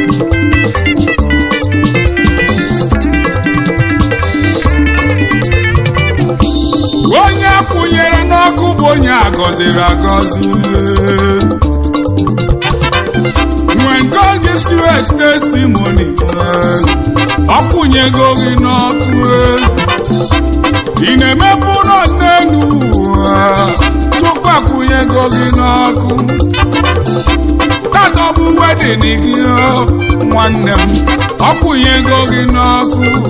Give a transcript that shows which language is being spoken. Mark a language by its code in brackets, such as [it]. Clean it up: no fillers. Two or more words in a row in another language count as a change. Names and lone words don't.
[ig] Onye akwụnyere n'ọkụ bụ onye agọziri agọzi. [en] When God gives you a testimony, [ig] akwụnyego gị n'ọkụ. Ị na-emebu n'ọnụ tupu akwụnyego gị n'ọkụ. Tata bụ wedin gị nwanne m, akwụnyego gị n'ọkụ.